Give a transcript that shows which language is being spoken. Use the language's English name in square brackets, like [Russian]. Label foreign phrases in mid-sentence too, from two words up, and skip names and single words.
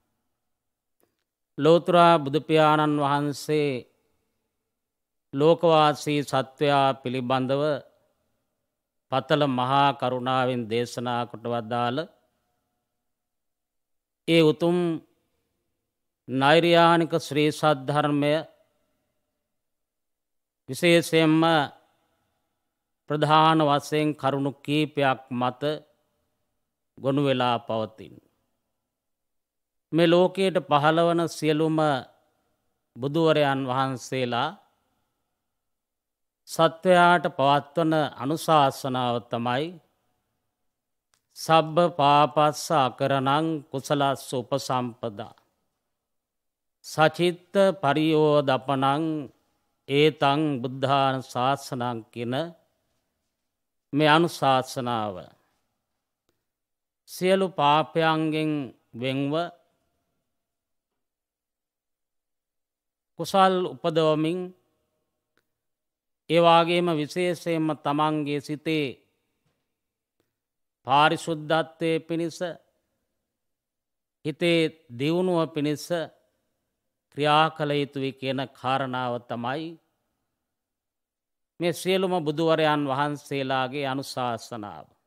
[Sinhala] ලෝතර බුදුපියාණන් වහන්සේ ලෝකවාසී සත්වයා පිළිබඳව පතල මහා කරුණාවෙන් දේශනා කොට වදාළ ඒ උතුම් නෛර්යානික ශ්‍රී සද්ධර්මය විශේෂයෙන්ම ප්‍රධාන වශයෙන් කරුණු කීපයක් මත ගොනු වෙලා පවතින. මේ ලෝකයට පහළවන සියලුම බුදුවරයන් වහන්සේලා සත්වයාට පවත්වන අනුශාසනාව තමයි [Pali] සබ්බ පාපස්ස අකරණං කුසලස්ස උපසම්පදා සචිත්ත පරියෝදපනං ඒතං බුද්ධාන ශාසනං [Sinhala] කියන මේ අනුශාසනාව සියලු පාපයන්ගෙන් වෙන්ව කුසල් උපදවමින් ඒ වගේම විශේෂයෙන්ම තමන්ගේ සිතේ පාරිශුද්ධත්වයේ පිණිස හිතේ දියුණුව පිණිස ක්‍රියා කළ යුතුයි කියන කාරණාව තමයි මේ සියලුම බුදුවරයන් වහන්සේලාගේ අනුශාසනාව.